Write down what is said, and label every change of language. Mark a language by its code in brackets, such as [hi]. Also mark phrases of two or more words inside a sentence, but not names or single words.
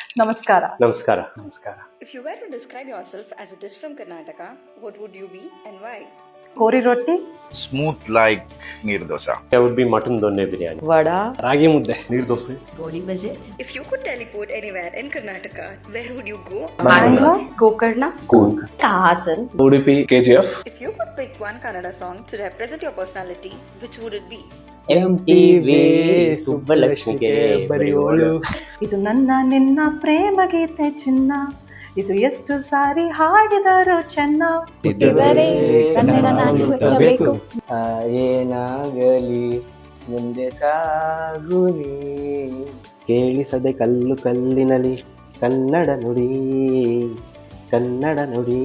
[kn] ನಮಸ್ಕಾರ. ನಮಸ್ಕಾರ. ನಮಸ್ಕಾರ. [en] If you were to describe yourself as a dish from Karnataka, what would you be and why? [kn] ಕೋರಿ ರೊಟ್ಟಿ, [en] smooth like ನೀರು ದೋಸೆ. I would be mutton donne biryani. [kn] ವಡಾ, ರಾಗಿ ಮುದ್ದೆ, ನೀರು ದೋಸೆ. [en] If you could teleport anywhere in Karnataka, where would you go? ಬ್ಯಾಂಗ್ಳೂರ್, ಗೋಕರ್ಣ, Cool. ಹಾಸನ್, Udupi, KGF. If you could pick one Kannada song to represent your personality, which would it be? [kn] MTV ಸುಬ್ಬಲಕ್ಷ್ಮಿಗೆ ಬರೆಯೋಳು. ಇದು ನನ್ನ ನಿನ್ನ ಪ್ರೇಮ ಗೀತೆ ಚಿನ್ನ, ಇದು ಎಷ್ಟು ಸಾರಿ ಹಾಡಿದರು ಚೆನ್ನ. ಇದ್ದರೆ ಕನ್ನಡ ನಾಡು ಹುಟ್ಟಬೇಕು. ಏನಾಗಲಿ ಮುಂದೆ ಸಾಗುನಿ, ಕೇಳಿಸದೆ ಕಲ್ಲು ಕಲ್ಲಿನಲಿ ಕನ್ನಡ ನುಡಿ, ಕನ್ನಡ ನುಡಿ.